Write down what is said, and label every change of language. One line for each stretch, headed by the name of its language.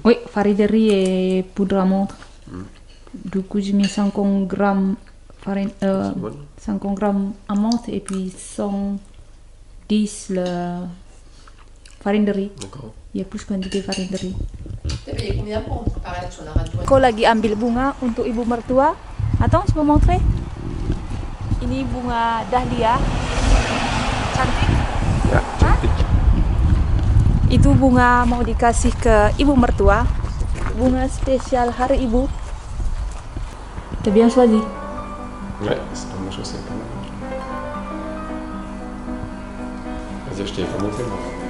French: Oui, farine de riz et poudre d'amande. Du coup, j'ai mis 50 grammes farine, C'est bon. 50 grammes amande et puis 110 le farine de riz. D'accord. Il y a plus quantité farine de riz. T'as payé combien pour préparer la sonara toi?
Indonesian: Aku lagi ambil bunga untuk ibu mertua.
French: Attends, je peux montrer?
Indonesian: Ini bunga dahlia. Cantik. Ya, cantik. Itu bunga mau dikasih ke ibu mertua. Bunga spécial hari ibu.
French: T'as bien choisi. Ouais, c'est pas mal, je sais pas mal. Vas-y, je t'avais pas montré, moi.